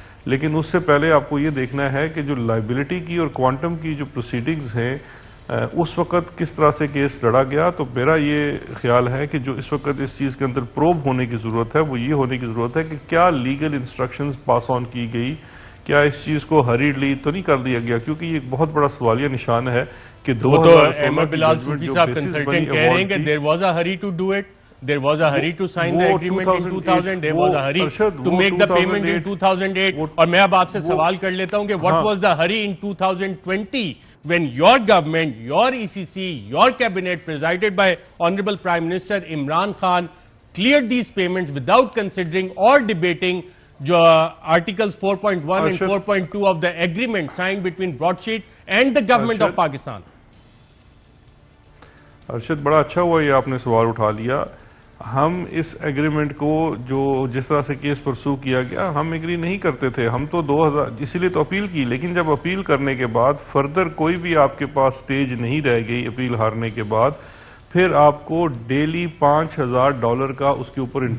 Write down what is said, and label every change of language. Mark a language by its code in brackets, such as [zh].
[ur] لیکن اس سے پہلے آپ کو یہ دیکھنا ہے کہ جو لائبلٹی کی اور کوانٹم کی جو پروسیڈنگز ہیں اس وقت کس طرح سے کیس لڑا گیا. تو میرا یہ خیال ہے کہ جو اس وقت اس چیز کے اندر پروب ہونے کی ضرورت ہے وہ یہ ہونے کی ضرورت ہے کہ کیا لیگل انسٹرکشنز پاس آن کی گئی, کیا اس چیز کو ہریڈلی تو نہیں کر دیا گیا, کیونکہ یہ ایک بہت بڑا سوالیہ نشان ہے کہ وہ تو احمد بلال صوفی صاحب کنسلٹنٹ کہہ رہے ہیں کہ [en] there was a hurry to do it, there was a hurry to sign the agreement in 2000, there was a hurry to make the payment in 2008. [ur] اور میں اب آپ سے سوال کر لیتا ہوں کہ [en] what was the hurry in 2020 when your government, your ECC, your cabinet presided by Honorable Prime Minister Imran Khan cleared these payments without considering or debating جو articles 4.1 and 4.2 of the agreement signed between Broadsheet and the government of Pakistan. [ur] Arshad بڑا اچھا ہوا یہ آپ نے سوال اٹھا لیا. ہم اس ایگریمنٹ کو جو جس طرح سے کیس پرسو کیا گیا ہم ایگری نہیں کرتے تھے. ہم تو 2000 اسی لیے تو اپیل کی, لیکن جب اپیل کرنے کے بعد فردر کوئی بھی آپ کے پاس سٹیج نہیں رہ گئی اپیل ہارنے کے بعد, پھر آپ کو ڈیلی $5,000 کا اس کے اوپر انٹرسٹ